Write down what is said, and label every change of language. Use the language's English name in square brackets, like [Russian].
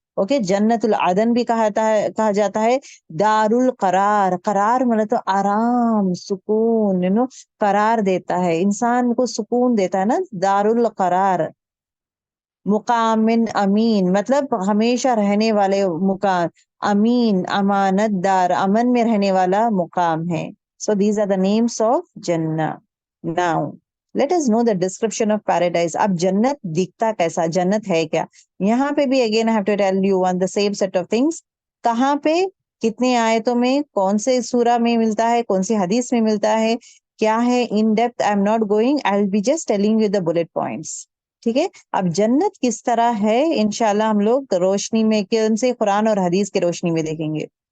[Urdu] Okay, جنت العدن بھی کہا جاتا ہے. دار القرار, قرار مطلب تو آرام, سکون, قرار دیتا ہے انسان کو, سکون دیتا ہے نا, دار القرار. مقام امین مطلب ہمیشہ رہنے والے مقام. امین, امانت دار, امن میں رہنے والا مقام ہے. [English] So these are the names of Jannah. Now let us know the description of paradise. [Urdu] اب جنت دکھتا کیسا, جنت ہے کیا؟ یہاں پہ بھی [English] again I have to tell you on the same set of things. [Urdu] کہاں پہ, کتنے آیتوں میں, کون سے سورہ میں ملتا ہے, کون سی حدیث میں ملتا ہے, کیا ہے, [English] in depth I am not going, I will be just telling you the bullet points. [Urdu] ٹھیک ہے, اب جنت کس طرح ہے انشاءاللہ ہم لوگ روشنی میں, کون سے قرآن اور حدیث کی روشنی میں دیکھیں گے.